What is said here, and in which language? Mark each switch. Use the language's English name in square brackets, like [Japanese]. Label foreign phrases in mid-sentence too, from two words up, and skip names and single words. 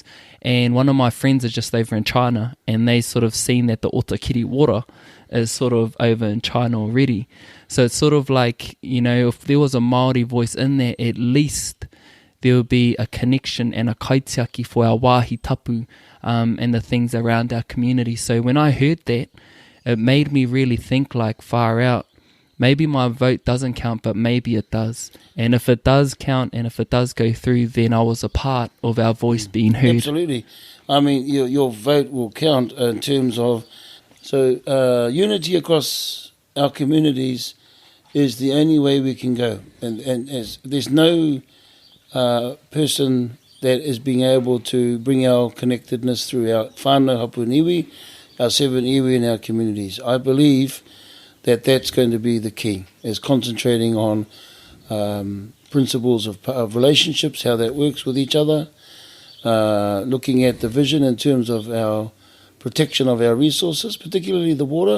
[English] And one of my friends is just over in China, and they sort of seen that the Otakiri water is sort of over in China already. So it's sort of like, you know, if there was a Māori voice in there, at least there would be a connection and a kaitiaki for our [Māori] wāhi tapu [English] and the things around our community. So when I heard that, it made me really think, like, far out. Maybe my vote doesn't count, but maybe it does. And if it does count and if it does go through, then I was a part of our voice being heard. Absolutely. I mean, your vote will count in terms of... So unity across our communities is the only way we can go. And there's no person that is being able to bring our connectedness through our [Māori] whānau hapu niwi, [English] our 7 iwi in our communities. I believe that that's going to be the key, is concentrating on principles of relationships, how that works with each other, looking at the vision in terms of our protection of our resources, particularly the water.